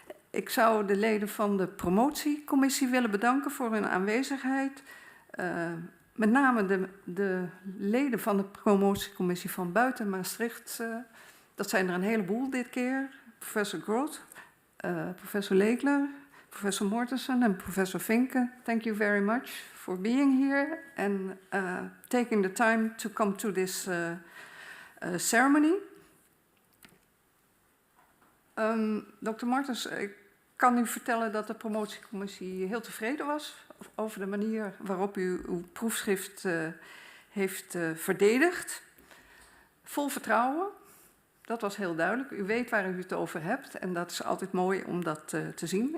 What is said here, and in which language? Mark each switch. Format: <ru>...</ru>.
<nl>Ik zou de leden van de promotiecommissie willen bedanken voor hun aanwezigheid. Met name de leden van de promotiecommissie van buiten Maastricht. Dat zijn er een heleboel dit keer. Professor Groth,</nl> <en>Professor Leekler, Professor Mortensen and Professor Vinke, thank you very much for being here and taking the time to come to this ceremony.</en> <nl>Dr. Martens, ik kan u vertellen dat de promotiecommissie heel tevreden was over de manier waarop u uw proefschrift heeft verdedigd. Vol vertrouwen, dat was heel duidelijk. U weet waar u het over hebt en dat is altijd mooi om dat te zien.</nl>